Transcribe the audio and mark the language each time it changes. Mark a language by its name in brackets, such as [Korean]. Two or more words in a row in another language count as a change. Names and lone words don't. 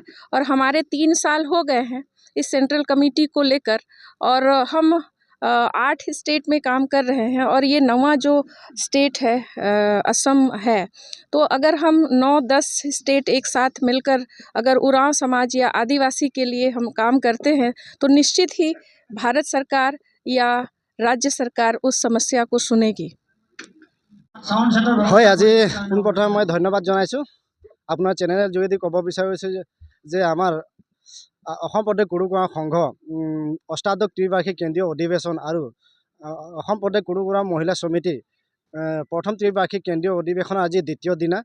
[Hindi] और हमारे 3 साल हो गए हैं इस सेंट्रल कमेटी को लेकर, और हम 8 स्टेट में काम कर रहे हैं और ये 9वां जो स्टेट है असम है। तो अगर हम 9-10 स्टेट एक साथ मिलकर अगर उरांव समाज या आदिवासी के लिए हम काम करते हैं तो निश्चित ही भारत सरकार या राज्य सरकार उस समस्या को सुनेगी। [Assamese] হয়, আজি পোনপ্ৰথমে মই ধন্যবাদ জনাইছোঁ। আপোনাৰ চেনেলৰ যোগেদি ক'ব বিচাৰিছোঁ যে আমাৰ অসম প্ৰদেশ কুৰুখ উৰাঁও সংঘ অষ্টাদশ ত্ৰিবাৰ্ষিক কেন্দ্ৰীয় অধিৱেশন আৰু অসম প্ৰদেশ কুৰুখ উৰাঁও মহিলা সমিতি প্ৰথম ত্ৰিবাৰ্ষিক কেন্দ্ৰীয় অধিৱেশনৰ আজি দ্বিতীয় দিনা।